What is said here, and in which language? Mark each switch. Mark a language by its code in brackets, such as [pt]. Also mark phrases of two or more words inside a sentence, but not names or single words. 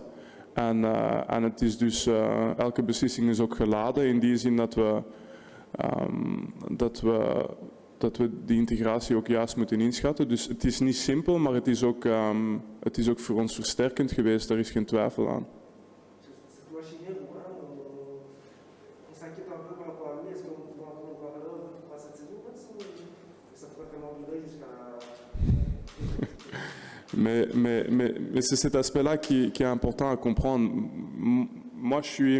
[nl] En het is dus, elke beslissing is ook geladen in die zin dat we die integratie ook juist moeten inschatten. Dus het is niet simpel, maar het is ook voor ons versterkend geweest, daar is geen twijfel aan. [fr] Mais c'est cet aspect-là qui est important à comprendre. Moi, je suis...